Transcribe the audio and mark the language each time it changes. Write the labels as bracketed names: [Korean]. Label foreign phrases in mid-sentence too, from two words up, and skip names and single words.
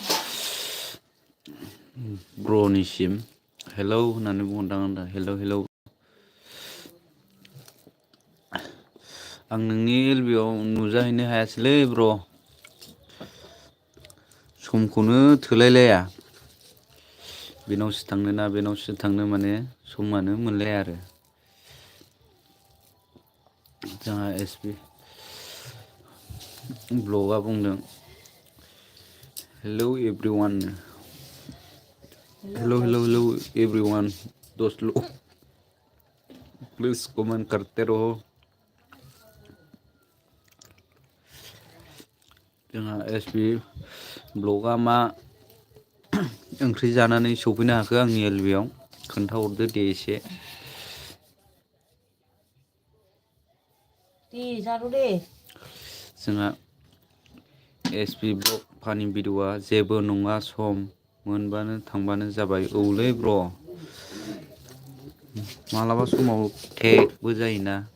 [Bodo] ब्र'निसिम हेलौ होननानै बुंहरदां आं दा हेलौ आं नोंनि एलबियाव नुजाहैनो हायासैलै ब्र' समखौनो थोलायलाया बेनावसो थांनो ना बेनावसो थांनो माने समानो मोनलाया आरो जोंहा SB ब्लगआ बुंदों [English] hello everyone hello everyone [Hindi] दोस्त लोग प्लीज कमेंट करते रहो [Bodo] जोंहा SB ब्लगआ मा ओंख्रि जानानै सफैनो हाखो आंनि एलबियाव खोन्थाहरदो दे एसे जोंहा SB ब्लग फानि भिडिअआ जेबो नङा सम मोनबानो थांबानो जाबाय औलै ब्र' मालाबा समाव टेगबो जायोना